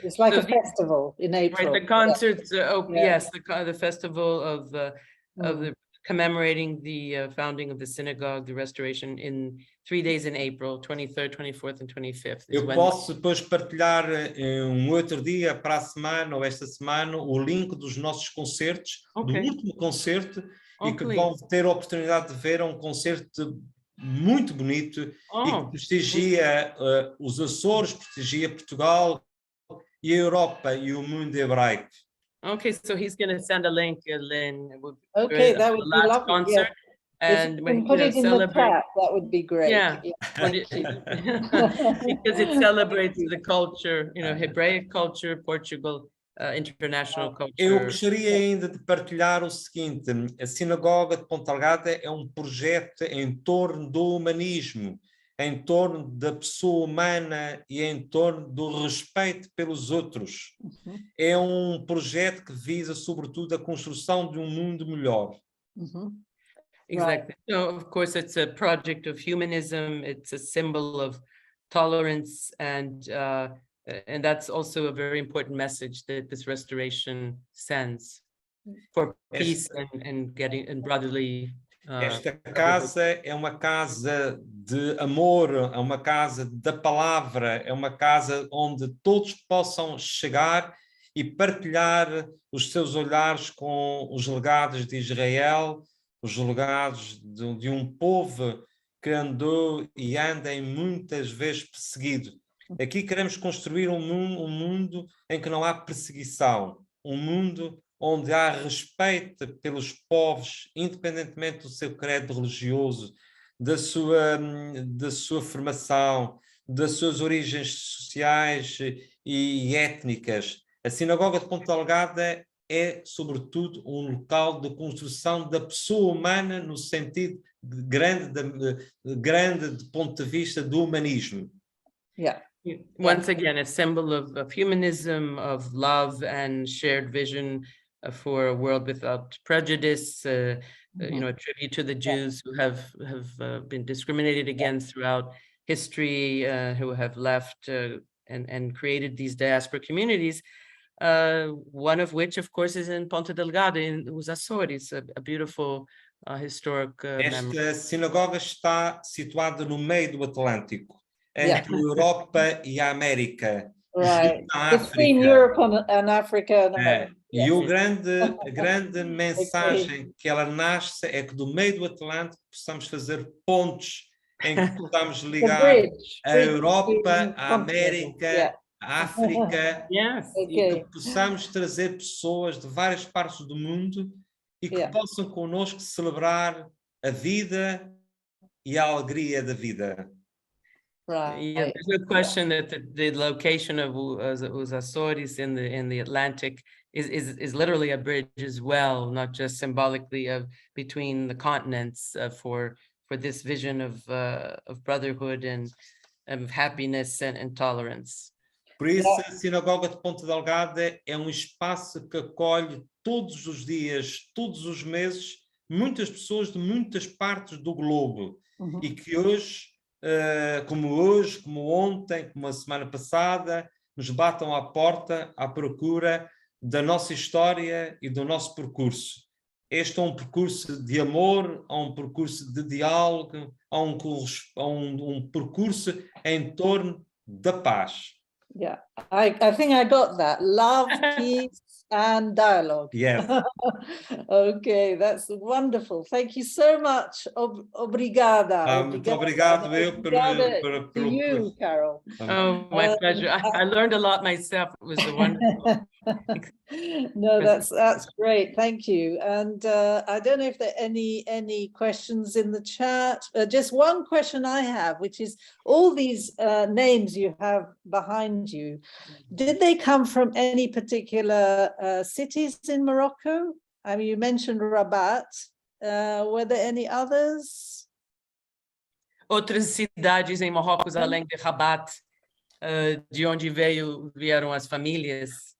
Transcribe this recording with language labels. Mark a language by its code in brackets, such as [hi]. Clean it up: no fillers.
[en] It's like a festival in April. Right, the concerts, yes, the festival of the commemorating the founding of the synagogue, the restoration, in 3 days in April, 23rd, 24th and 25th. [pt] Eu posso depois partilhar um outro dia para a semana ou esta semana o link dos nossos concertos, do último concerto, e que vão ter a oportunidade de ver um concerto muito bonito e que prestigia os Açores, prestigia Portugal e a Europa e o mundo hebraico. [en] Okay, so he's going to send a link, Lynn. Okay, that would be lovely. Concert, and when put it in the chat, that would be great. Yeah, because it celebrates the culture, Hebraic culture, Portugal, international culture. [pt] Eu gostaria ainda de partilhar o seguinte: a Sinagoga de Ponta Delgada é um projeto em torno do humanismo, em torno da pessoa humana e em torno do respeito pelos outros. É um projeto que visa, sobretudo, a construção de um mundo melhor. [en] Exactly. So, of course, it's a project of humanism. It's a symbol of tolerance, and that's also a very important message that this restoration sends for peace and brotherly. [pt] Esta casa é uma casa de amor, é uma casa da palavra, é uma casa onde todos possam chegar e partilhar os seus olhares com os legados de Israel, os legados de um povo que andou e anda em muitas vezes perseguido. Aqui queremos construir um mundo em que não há perseguição, um mundo onde há respeito pelos povos, independentemente do seu credo religioso, da sua formação, das suas origens sociais e étnicas. A Sinagoga de Ponta Delgada é, sobretudo, um local de construção da pessoa humana no sentido grande do ponto de vista do humanismo. [en] Once again, a symbol of humanism, of love and shared vision for a world without prejudice, a tribute to the Jews who have been discriminated against throughout history, who have left and created these diaspora communities, one of which, of course, is in Ponta Delgada, in os Azores, a beautiful historic memory. [pt] Esta sinagoga está situada no meio do Atlântico, entre a Europa e a América. [en] Right. Between Europe and Africa and America. [pt] E a grande mensagem que ela nasce é que do meio do Atlântico possamos fazer pontes em que possamos ligar a Europa, a América, a África, e que possamos trazer pessoas de várias partes do mundo e que possam connosco celebrar a vida e a alegria da vida. [en] Yeah, there's no question that the location of os Azores in the Atlantic is literally a bridge as well, not just symbolically between the continents for for this vision of brotherhood and of happiness and tolerance. [pt] Por isso, a Sinagoga de Ponta Delgada é um espaço que acolhe todos os dias, todos os meses, muitas pessoas de muitas partes do globo. E que hoje, como ontem, como a semana passada, nos batam à porta à procura da nossa história e do nosso percurso. Este é um percurso de amor, é um percurso de diálogo, é um percurso em torno da paz. [en] Yeah, I think I got that. Love, peace, and dialogue. Yes. Okay, that's wonderful. Thank you so much. [pt] Obrigada. Muito obrigado Obrigada [en] to you, Carol. Oh, my pleasure. I learned a lot myself. It was a wonderful. No, that's great. Thank you. And I don't know if there are any questions in the chat. Just one question I have, which is all these names you have behind you, did they come from any particular cities in Morocco? I mean, you mentioned Rabat. Were there any others? [pt] Outras cidades em Marrocos, além de Rabat, de onde vieram as famílias?